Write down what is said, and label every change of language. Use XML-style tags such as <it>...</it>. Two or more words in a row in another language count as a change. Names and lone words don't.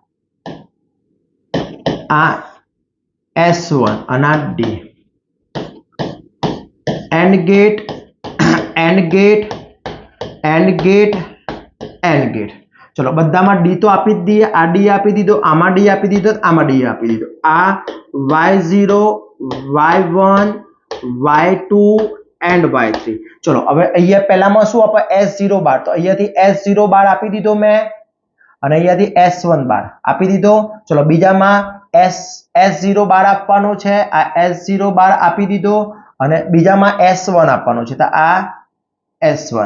<gu>આ s1 અને આ ડી</gu> <en>AND gate</en> <gu>ચલો બધામાં ડી તો આપી જ દઈએ આ ડી આપી દીધો આમાં ડી આપી દીધો આમાં ડી આપી દીધો આ y0 y1 y2 and y3 ચલો હવે અહીંયા પહેલામાં શું આપે s0 12 તો અહીંયાથી s0 12 આપી દીધો મેં અને અહીંયાથી s1 12 આપી દીધો ચલો બીજામાં s0 12 આપવાનો છે આ s0 12 આપી દીધો અને બીજામાં S1 આપવાનું છે, તો આ S1.</gu>